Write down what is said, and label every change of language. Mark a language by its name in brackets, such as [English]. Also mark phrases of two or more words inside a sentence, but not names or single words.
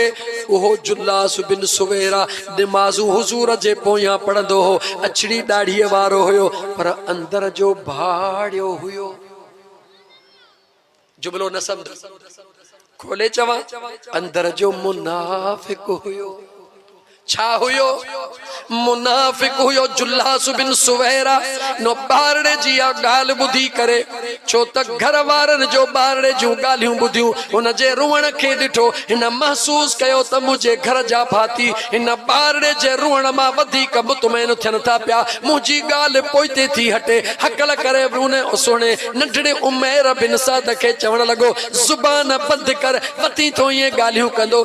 [Sindhi] उहो जुल्लास बिन सुवैरा नमाज़ू हुजूर जे पोयां पढ़ंदो हो, अछड़ी दाढ़ीअ वारो हुयो, पर अंदर जो भाड़ियो हुयो। जुमलो न सम्झ, खोले चवां, अंदर जो मुनाफ़िक हुयो। छा हुयो? मुनाफिक हुयो। जुल्लास बिन सुवैरा नो बारड़े जी ॻाल्हि ॿुधी करे, छो त घर वारनि जो बारड़े जूं ॻाल्हियूं ॿुधियूं, हुन जे रुअण खे ॾिठो, हिन महसूस कयो त मुंहिंजे घर जा भाती हिन बारड़े जे रुअण मां वधीक मुतमइन थियनि था पिया, मुंहिंजी ॻाल्हि पोइते थी हटे। हकल करे उन सुहिणे नंढड़े उमैर बिन सअद खे चवण लॻो, ज़ुबान बंदि कर, वती थो ईअं ॻाल्हियूं कंदो।